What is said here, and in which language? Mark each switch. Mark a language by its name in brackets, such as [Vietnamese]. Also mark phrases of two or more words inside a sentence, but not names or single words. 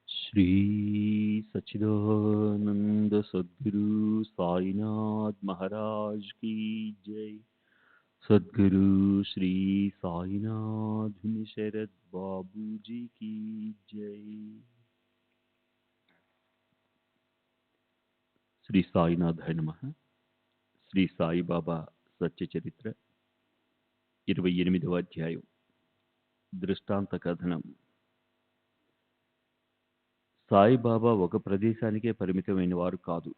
[Hindi] श्री सच्चिदानंद सद्गुरु साईनाथ महाराज की जय। सद्गुरु श्री साईनाथ शरद बाबू जी की जय। [Telugu] శ్రీ సాయినాథాయ నమః. శ్రీ సాయిబాబా సత్య చరిత్ర 28వ అధ్యాయం. దృష్టాంత కథనం. సాయిబాబా ఒక ప్రదేశానికే పరిమితమైన వారు కాదు.